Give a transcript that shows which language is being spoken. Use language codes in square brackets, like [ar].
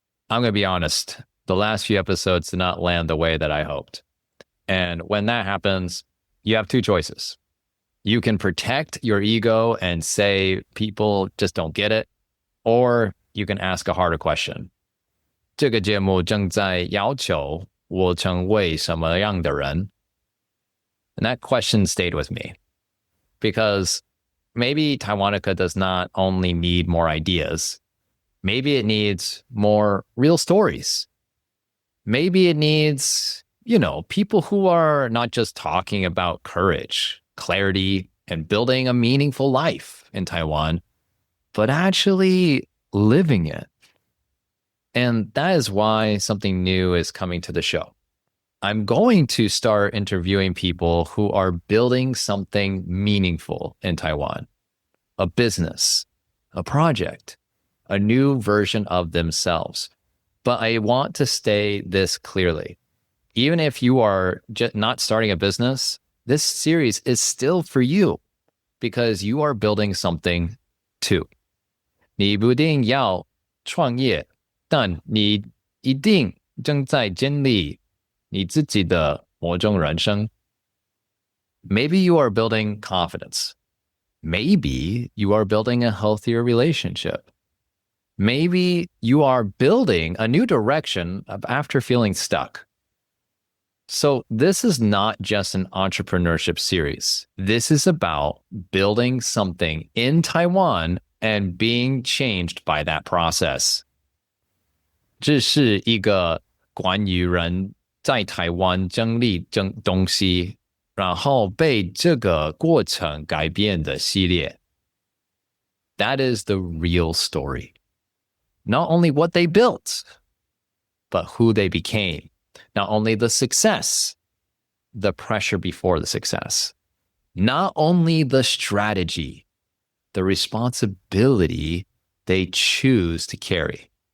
[en] I'm going to be honest, the last few episodes did not land the way that I hoped. And when that happens, you have two choices. You can protect your ego and say people just don't get it, or you can ask a harder question. [zh] 这个节目正在要求我成为什么样的人? [en] And that question stayed with me because maybe Taiwanica does not only need more ideas. Maybe it needs more real stories. Maybe it needs, people who are not just talking about courage, clarity, and building a meaningful life in Taiwan, but actually living it. And that is why something new is coming to the show. I'm going to start interviewing people who are building something meaningful in Taiwan, a business, a project, a new version of themselves. But I want to say this clearly. Even if you are just not starting a business, this series is still for you because you are building something too. [zh] 你不一定要创业，但你一定正在建立你自己的某种人生。 [en] Maybe you are building confidence. Maybe you are building a healthier relationship. Maybe you are building a new direction after feeling stuck. So this is not just an entrepreneurship series. This is about building something in Taiwan and being changed by that process. [zh] 这是一个关于人在台湾经历东西，然后被这个过程改变的系列。 [en] That is the real story. Not only what they built, but who they became. Not only the success, the pressure before the success. Not only the strategy, the responsibility they choose to carry.